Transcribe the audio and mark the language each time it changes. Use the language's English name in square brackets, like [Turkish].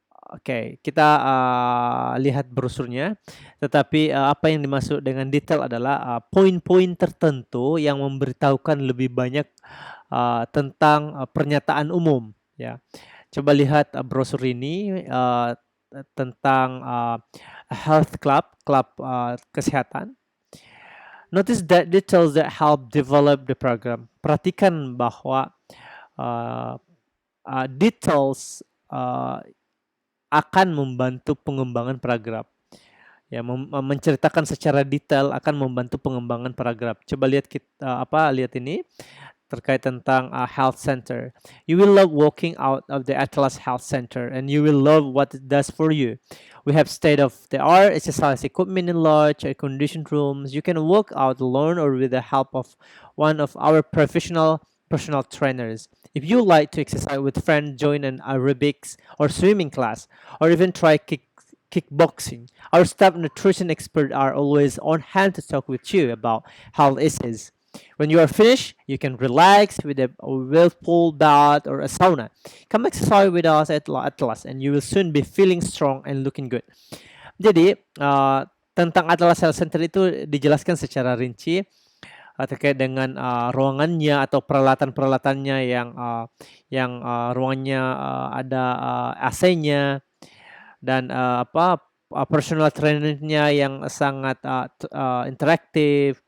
[Indonesian] Oke, kita lihat brosurnya. Tetapi apa yang dimaksud dengan detail adalah poin-poin tertentu yang memberitahukan lebih banyak tentang pernyataan umum. Ya, coba lihat brosur ini tentang health club kesehatan. [English] Notice that details that help develop the program. [Indonesian] Perhatikan bahwa details akan membantu pengembangan paragraf. Ya, menceritakan secara detail akan membantu pengembangan paragraf. Coba lihat lihat ini terkait tentang health center. [English] You will love walking out of the Atlas Health Center and you will love what it does for you. We have state-of-the-art exercise equipment in large air-conditioned rooms. You can walk out alone or with the help of one of our professional personal trainers. If you like to exercise with friends, join an aerobics or swimming class, or even try kickboxing. Our staff nutrition experts are always on hand to talk with you about health issues. When you are finished, you can relax with a whirlpool bath or a sauna. Come exercise with us at Atlas and you will soon be feeling strong and looking good. [Indonesian] Jadi, tentang Atlas Health Center itu dijelaskan secara rinci terkait dengan ruangannya atau peralatan-peralatannya yang ruangannya ada AC-nya dan personal trainernya yang sangat interaktif.